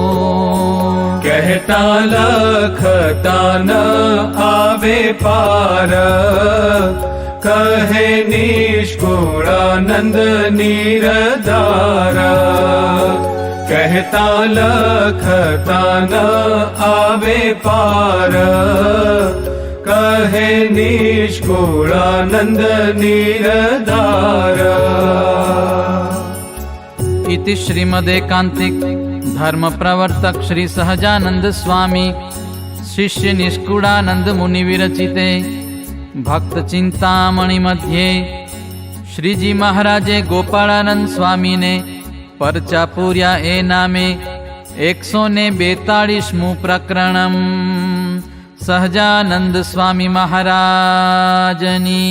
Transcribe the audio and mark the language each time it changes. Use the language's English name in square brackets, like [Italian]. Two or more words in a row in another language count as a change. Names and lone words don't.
[Gujarati] કહેતા લખતા ન આવે પાર કહે નિષ્કુળાનંદ નિરધાર કહેતા લખતા ન આવે પાર કહે નિષ્કુળાનંદ નિરધાર [Sanskrit] इति श्रीमदेकांतिक धर्म प्रवर्तक श्री सहजानंद स्वामी शिष्य निष्कुळानंद मुनि विरचिते भक्त चिंतामणि मध्ये [Gujarati] શ્રીજી મહારાજે ગોપાળાનંદ સ્વામી ને પરચા પૂર્યા એ નામે 142મું પ્રકરણમ સહજાનંદ સ્વામી મહારાજની